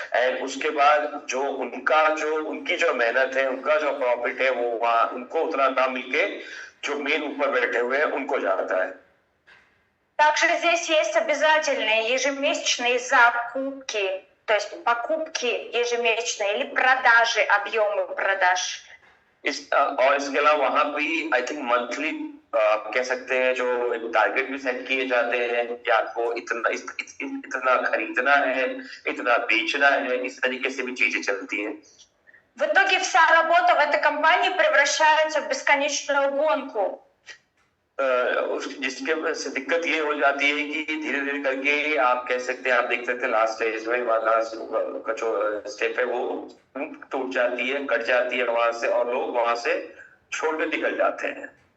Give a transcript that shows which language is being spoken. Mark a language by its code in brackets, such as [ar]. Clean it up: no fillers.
[hi] And उसके बाद जो उनकी जो मेहनत है, उनका जो प्रॉफिट है वो वहां उनको उतना ना मिलके जो मेन ऊपर बैठे हुए हैं उनको जाता है. [ru] Также здесь есть обязательные ежемесячные закупки, то есть покупки ежемесячные или продажи, объемы продаж. [hi] और इसके अलावा वहां भी आई थिंक मंथली आप कह सकते हैं जो टारगेट भी सेट किए जाते हैं कि आपको इतना खरीदना है, इतना बेचना है, इस तरीके से भी चीजें चलती हैं. [ru] В итоге вся работа в этой компании превращается в बесконечную गонку. [hi] जिसके वजह से दिक्कत ये हो जाती है कि धीरे धीरे करके आप कह सकते हैं, आप देख सकते हैं लास्ट स्टेज में लास्ट का जो स्टेप है वो टूट जाती है, कट जाती है वहां से, और लोग वहां से छोड़ के निकल जाते हैं.